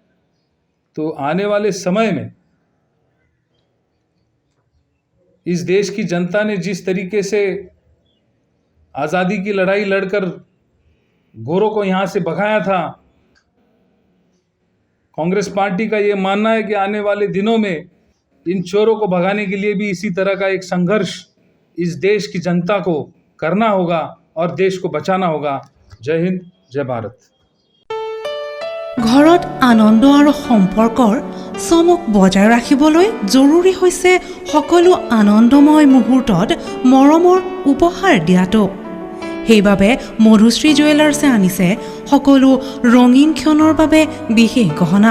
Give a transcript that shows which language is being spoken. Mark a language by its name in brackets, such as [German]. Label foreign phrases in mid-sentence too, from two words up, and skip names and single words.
[Hindi] तो आने वाले समय में इस देश की जनता ने जिस तरीके से आज़ादी की लड़ाई लड़कर गोरों को यहाँ से भगाया था, कांग्रेस पार्टी का ये मानना है कि आने वाले दिनों में इन चोरों को भगाने के लिए भी इसी तरह का एक संघर्ष इस देश की जनता को करना होगा और देश को बचाना होगा। जय हिंद, जय भारत। [Assamese] ঘৰত আনন্দ আৰু সম্পৰ্কৰ চমক বজাই ৰাখিবলৈ জৰুৰী হৈছে সকলো আনন্দময় মুহূৰ্তত মৰমৰ উপহাৰ দিয়াটো। সেইবাবে মধুশ্ৰী জুৱেলাৰ্ছে আনিছে সকলো ৰঙীন ক্ষণৰ বাবে বিশেষ গহনা।